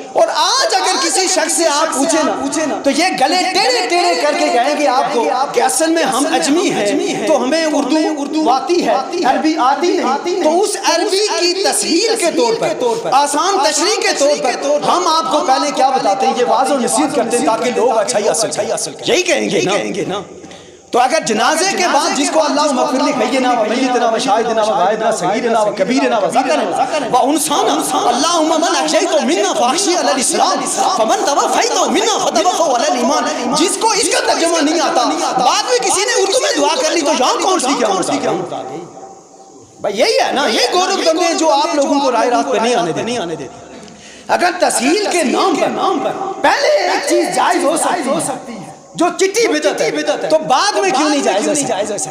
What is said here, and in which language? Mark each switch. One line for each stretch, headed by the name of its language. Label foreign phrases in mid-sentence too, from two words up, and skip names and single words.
Urdu: اور آج اگر کسی شخص سے آپ پوچھیں نا تو یہ گلے ٹیڑے کر کے کہیں گے آپ کو کہ اصل میں ہم اجمی ہیں تو ہمیں اردو آتی ہے، عربی آتی نہیں، تو اس عربی کی تسہیل کے طور پر، آسان تشریح کے طور پر ہم آپ کو پہلے کیا بتاتے ہیں، یہ واضح و نصیحت کرتے ہیں تاکہ لوگ اچھائی حاصل کریں۔ یہی کہیں گے نا۔ تو اگر جنازے کے بعد جس کو
Arabic: اللہم اغفر لحینا و میتنا و شاہدنا و غائبنا صغیرنا و کبیرنا و ذکرنا و انثانا اللہم من احییت منا فاحشی علی الاسلام فمن توفیت منا فتوفہ علی الایمان،
Urdu: جس کو اس کا ترجمہ نہیں آتا بعد میں کسی نے اردو میں دعا کر لی تو یہاں کون سی کیا بھائی؟ یہی ہے نا، یہ گورکھ دندے جو آپ لوگوں کو رائے راست پہ نہیں آنے دیتے۔ اگر تسہیل کے نام پر پہلے ایک چیز جائز ہو سکتی ہے جو چٹی بدعت ہے تو بعد میں کیوں نہیں جائز ہو سکتی؟